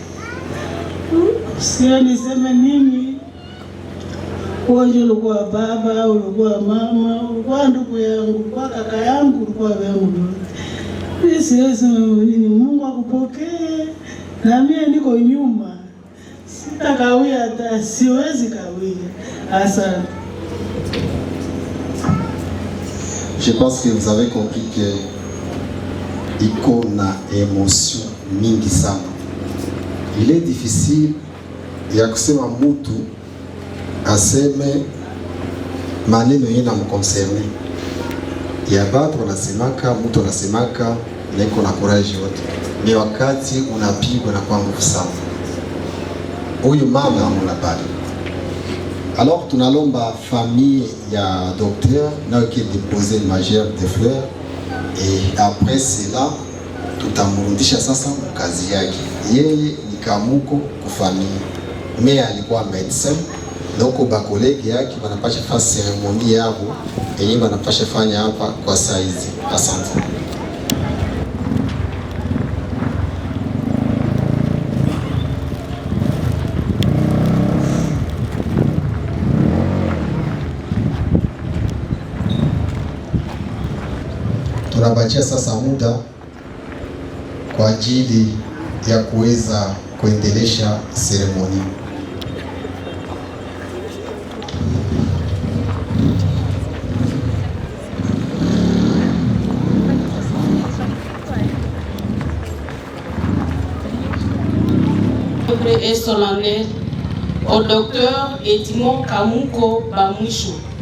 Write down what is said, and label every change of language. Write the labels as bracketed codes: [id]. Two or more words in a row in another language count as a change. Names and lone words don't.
[sw] Sio niseme nini, wewe ulikuwa baba, ulikuwa mama, ulikuwa ndugu yangu, ulikuwa kaka yangu, ulikuwa wangu. Siwezi nini, Mungu akupokee. Na mimi niko nyuma, sitakawia hata, siwezi kawia. Asante. [fr] Je pense que vous avez compris que [sw] iko na émotion mingi sana. [fr] Il est difficile [sw] ya kusema mtu aseme maneno yana mconcerne. Ya batu wanasemaka, mtu anasemaka na iko na courage yote. Ni wakati unapigwa na kwa nguvu sana. Huyu mama unapata. Alors tunalomba famille ya docteur na [fr] qui déposer une majeure de fleurs et après cela [sw] tutamrudisha sasa kazi yake. Yeye ni Kamuko kufamili, mais alikuwa medecin, donc ba kolegi yake wanapasha fanya seremoni yao yenye wanapasha fanya hapa kwa saizi. Asante. Tunabachia sasa muda kwa ajili ya kuweza kuendelesha seremoni. [fr] Et solennel au docteur Edmond Kamuko Bamwisho.